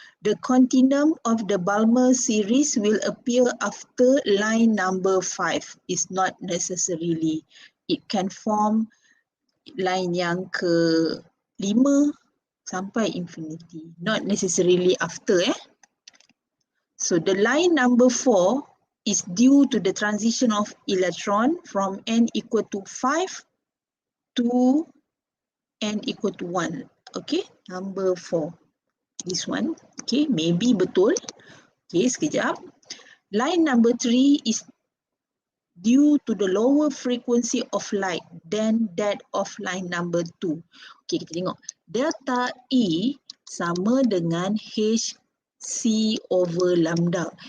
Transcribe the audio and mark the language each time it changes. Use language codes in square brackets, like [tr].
[en] The continuum of the Balmer series will appear after line number 5. Is not necessarily. It can form line [ms] yang ke-5 sampai [en] infinity. Not necessarily after. So the line number 4 is due to the transition of electron from n equal to 5 to n equal to 1. Okay, number 4. This one. Okay, [ms] maybe betul. [en] Okay, [ms] sekejap. [en] Line number 3 is due to the lower frequency of light than that of line number 2. [ms] Okay, kita tengok. Delta E sama dengan H C over lambda.